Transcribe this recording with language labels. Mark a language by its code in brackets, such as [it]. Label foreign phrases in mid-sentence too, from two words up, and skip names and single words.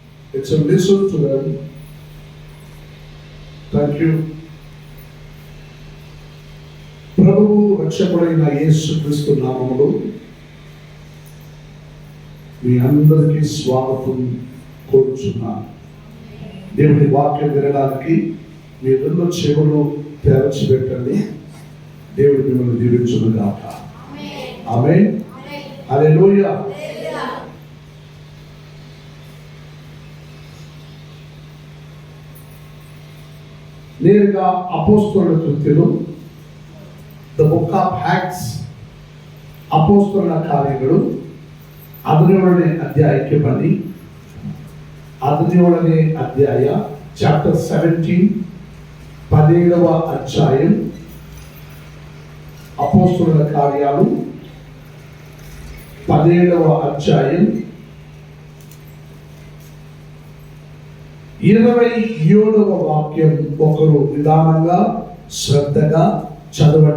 [en] It's a listen to them. Thank you. [te] ప్రభువు రక్షకుడైన యేసుక్రీస్తు నామములో మీ అందరికీ స్వాగతం కోరుచున్నాను. దేవుని వాక్యం వినడానికి మీ రెండు చెవులు తెరచిపెట్టండి. దేవుడు మిమ్మల్ని దీవించును గాక. ఆమేన్. హల్లెలూయా. నేరుగా అపోస్తలుల కృత్యలు, [en] the book of Acts, [te] అపోస్తలుల కార్యಗಳು [kn] 17ನೇ ಅಧ್ಯಾಯಕ್ಕೆ ಬನ್ನಿ. 17ನೇ ಅಧ್ಯಾಯ, ಚಾಪ್ಟರ್ 17, [te] 17వ అధ్యాయం, అపోస్తలుల కార్యాలు 17వ అధ్యాయం 27వ వాక్యం ఒకరు విధానంగా శ్రద్ధగా చదవండి.